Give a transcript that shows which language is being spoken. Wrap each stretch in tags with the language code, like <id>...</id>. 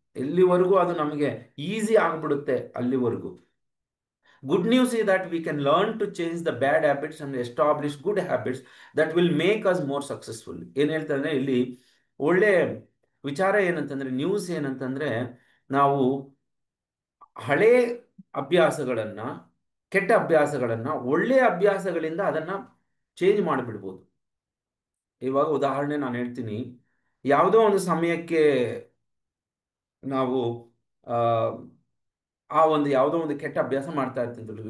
<kn>ಎಲ್ಲಿವರೆಗೂ ಅದು ನಮಗೆ ಈಸಿ ಆಗ್ಬಿಡುತ್ತೆ ಅಲ್ಲಿವರೆಗೂ.</kn> <en>Good news is that we can learn to change the bad habits and establish good habits that will make us more successful.</en> <kn>ಏನು ಹೇಳ್ತಂದ್ರೆ ಇಲ್ಲಿ ಒಳ್ಳೆ ವಿಚಾರ ಏನಂತಂದ್ರೆ, ನ್ಯೂಸ್ ಏನಂತಂದ್ರೆ, ನಾವು ಹಳೆ ಅಭ್ಯಾಸಗಳನ್ನ, ಕೆಟ್ಟ ಅಭ್ಯಾಸಗಳನ್ನ ಒಳ್ಳೆಯ ಅಭ್ಯಾಸಗಳಿಂದ ಅದನ್ನ ಚೇಂಜ್ ಮಾಡಿಬಿಡ್ಬೋದು. ಇವಾಗ ಉದಾಹರಣೆ ನಾನು ಹೇಳ್ತೀನಿ. ಯಾವುದೋ ಒಂದು ಸಮಯಕ್ಕೆ ನಾವು ಆ ಯಾವುದೋ ಒಂದು ಕೆಟ್ಟ ಅಭ್ಯಾಸ ಮಾಡ್ತಾ ಇರ್ತಿದ್ರು.</kn>